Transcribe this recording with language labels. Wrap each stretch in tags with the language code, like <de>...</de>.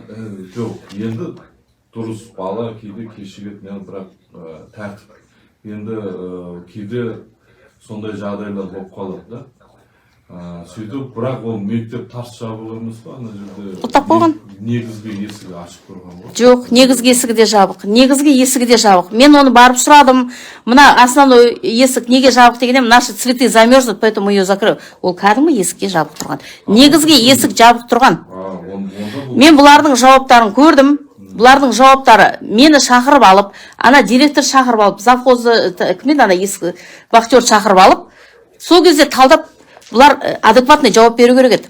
<kk>Мен жоқ, енді дұрыс бала кейде кешігеді, бірақ тәртіп. Енді кейде сондай жағдайлар болып қалады да. Сөйтіп, бірақ ол мектеп тарс жабық емес па, ана жерде. Құттап қойған. Негізгі есігі ашық тұрған ғой. Жоқ, негізгі есігі де жабық. Негізгі есігі де жабық. Мен оны барып сұрадым. Мына основной есік неге жабық дегенде,</kk> <ru>наши цветы замерзнут, поэтому ее закрою.</ru> <kk>Ол кәдімгі есікке жабық тұрған. Негізгі есік жабық тұрған. Мен бұлардың жауаптарын көрдім. Бұлардың жауаптары мені шақырып алып, ана директор шақырып алып, завхозы кіммен ана есік вахтер шақырып алып, сол кезде талдап бұлар адекватный жауап беру керек еді.</kk>